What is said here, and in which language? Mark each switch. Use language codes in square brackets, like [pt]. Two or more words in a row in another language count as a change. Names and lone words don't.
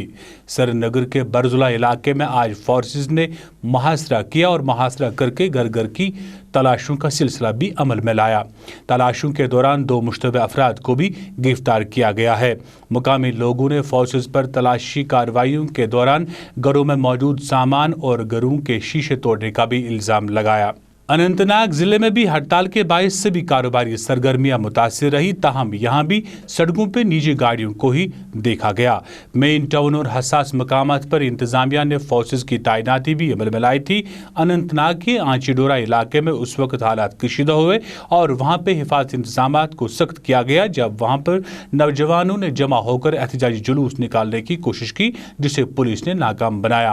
[ur] سری نگر کے برزولا علاقے میں آج فورسز نے محاصرہ کیا اور محاصرہ کر کے گھر گھر کی تلاشوں کا سلسلہ بھی عمل میں لایا۔ تلاشوں کے دوران 2 مشتبہ افراد کو بھی گرفتار کیا گیا ہے۔ مقامی لوگوں نے فورسز پر تلاشی کارروائیوں کے دوران گھروں میں موجود سامان اور گھروں کے شیشے توڑنے کا بھی الزام لگایا۔ اننت ناگ ضلع میں بھی ہڑتال کے باعث سبھی کاروباری سرگرمیاں متاثر رہی، تاہم یہاں بھی سڑکوں پہ نجی گاڑیوں کو ہی دیکھا گیا۔ مین ٹاؤن اور حساس مقامات پر انتظامیہ نے فورسز کی تعیناتی بھی عمل میں لائی تھی۔ اننت ناگ کے آنچی ڈورا علاقے میں اس وقت حالات کشیدہ ہوئے اور وہاں پہ حفاظتی انتظامات کو سخت کیا گیا جب وہاں پر نوجوانوں نے جمع ہو کر احتجاجی جلوس نکالنے کی کوشش کی، جسے پولیس نے ناکام بنایا۔